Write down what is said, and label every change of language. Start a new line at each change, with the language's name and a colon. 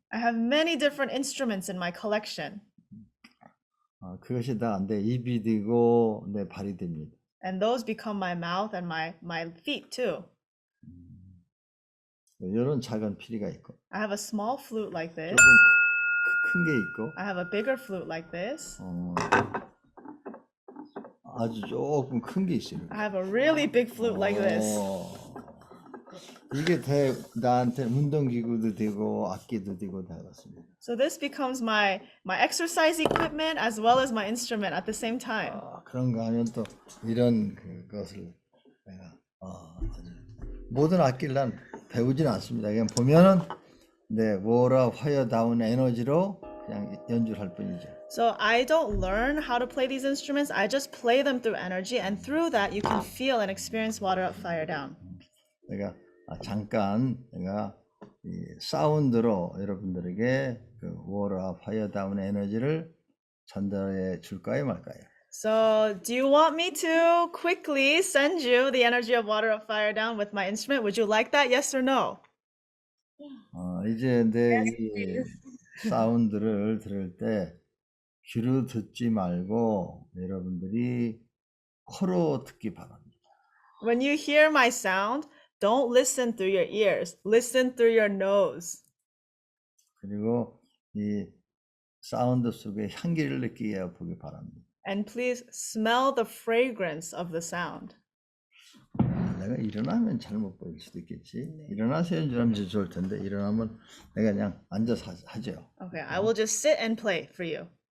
English: I have many different instruments in my collection,
Korean: 그것이 다 내 입이 되고 내 발이 됩니다.
English: and those become my mouth and my feet too.
Korean: 이런 작은 피리가 있고
English: I have a small flute like this.
Korean: 조금 큰 게 있고,
English: I have a bigger flute like this.
Korean: 아주 조금 큰 게 있어요.
English: I have a really big flute like this.
Korean: 이게 나한테 운동기구도 되고 악기도 되고 다 그렇습니다.
English: So this becomes my exercise equipment as well as my instrument at the same time.
Korean: 그런가 하면 또 이런 그것을 내가 모든 악기를 난 배우진 않습니다. 그냥 보면은 워라 화이어 다운 에너지로 그냥 연주를 할 뿐이죠.
English: So I don't learn how to play these instruments. I just play them through energy, and through that you can feel and experience water up, fire down.
Korean: 내가 잠깐 내가 이 사운드로 여러분들에게 그 워라 화이어 다운 에너지를 전달해 줄까요, 말까요?
English: So do you want me to quickly send you the energy of water up, fire down with my instrument? Would you like that? Yes or no?
Korean: 이제 내 이 사운드를 들을 때 귀로 듣지 말고 여러분들이 코로 듣기 바랍니다.
English: When you hear my sound, don't listen through your ears. Listen through your nose.
Korean: 그리고 이 사운드 속에 향기를 느끼게 보기 바랍니다.
English: And please smell the fragrance of the sound.
Korean: 내가 일어나면 잘 못 보일 수도 있겠지. 일어나서 연주하면 진짜 좋을 텐데 일어나면 내가 그냥 앉아서 하죠.
English: Okay, I will just sit and play for you.